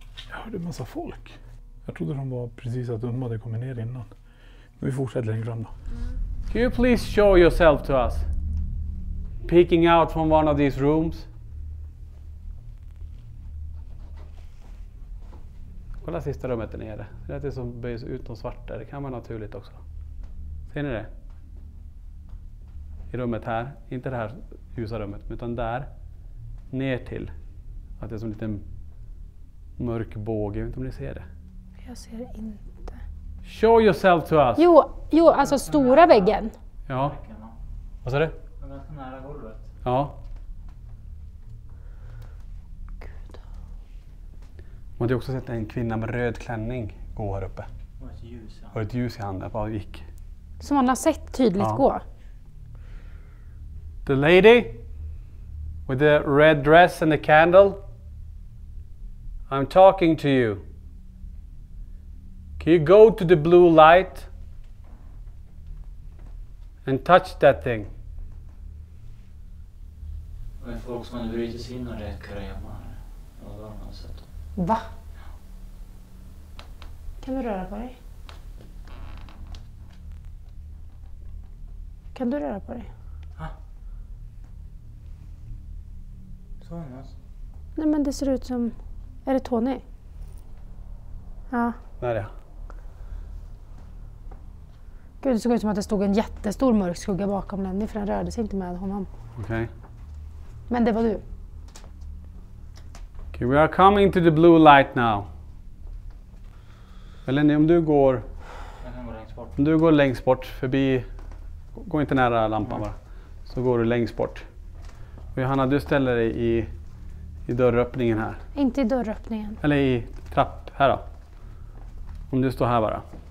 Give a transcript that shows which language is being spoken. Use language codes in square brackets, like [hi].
[sv] Jag hörde en massa folk. Jag trodde de var precis att de hade kommit ner innan. Men vi fortsätter längre fram då. [en] Can you please show yourself to us? Peeking out from one of these rooms. [sv] Kolla sista rummet där nere. Det är som böjs ut och svart där. Det kan vara naturligt också. Ser ni det? I rummet här. Inte det här ljusa rummet, utan där. Ner till. Att det är som en liten mörk båge. Jag vet inte om ni ser det. Jag ser det inte. [en] Show yourself to us. [sv] Jo, alltså stora väggen. Ja. Vad sa du? Den är ganska nära golvet. Ja. Gud. Man hade också sett en kvinna med röd klänning gå här uppe. Och ett ljus. Ja. Och ett ljus i handen. Bara gick. Som man har sett tydligt gå. [en] The lady with the red dress and the candle. I'm talking to you. Can you go to the blue light and touch that thing? [sv] Och en folk som hade brutit sig in och räcker hemma. Ja, då har man sett dem. Va? Kan du röra på dig? Kan du röra på dig? Så alltså. Nej, men det ser ut som... Är det Tony? Ja. Där ja. Gud, det såg ut som att det stod en jättestor mörk skugga bakom Lenny för den rörde sig inte med honom. Okej. Men det var du. [en] Okay, we are coming to the blue light now. [sv] Lenny, om du går Jag kan gå längst bort. Om du går längst bort förbi, gå inte nära lampan bara, så går du längst bort. Och Johanna, du ställer dig i dörröppningen här. Inte i dörröppningen. Eller i trapp, här då. Om du står här bara.